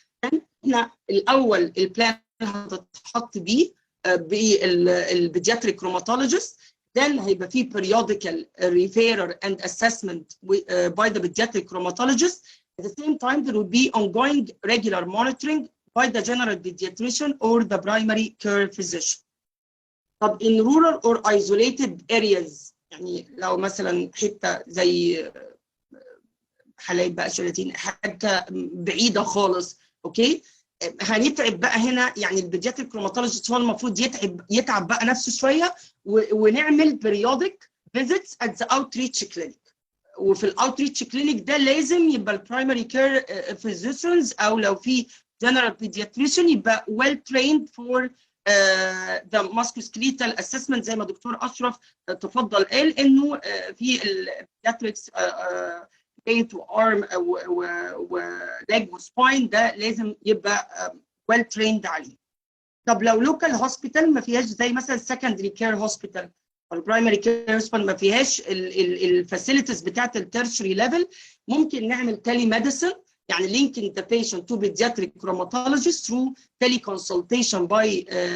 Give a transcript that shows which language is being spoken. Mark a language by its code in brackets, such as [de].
[ar] احنا الأول البلان هتتحط بيه [en] بالبيدياتريك rheumatologist, then [ar] هيبقى فيه [en] periodical referral and assessment by the pediatric rheumatologist. At the same time, there will be ongoing regular monitoring by the general pediatrician or the primary care physician. [ar] طب [en] in rural or isolated areas, [ar] يعني لو مثلا حتة زي حلايب بقى شلاتين حتة بعيدة خالص، اوكي؟ هنتعب بقى هنا، يعني البيدياتريك روماتولوجيست هو المفروض يتعب بقى نفسه شويه ونعمل [en] periodic visits at the outreach clinic. [ar] وفي الاوتريتش كلينيك ده لازم يبقى البرايمري كير physicians او لو في general pediatrician يبقى [en] well trained for the musculoskeletal assessment [ar] زي ما دكتور اشرف تفضل قال انه في البيدياتريكس to arm و leg و spine ده لازم يبقى well trained عليه. طب لو local hospital ما فيهاش زي مثلا secondary care hospital او primary care hospital ما فيهاش الفاسيلتيز بتاعت التيرشري ليفل، ممكن نعمل telemedicine، يعني [en] linking the patient to pediatric rheumatologist through teleconsultation by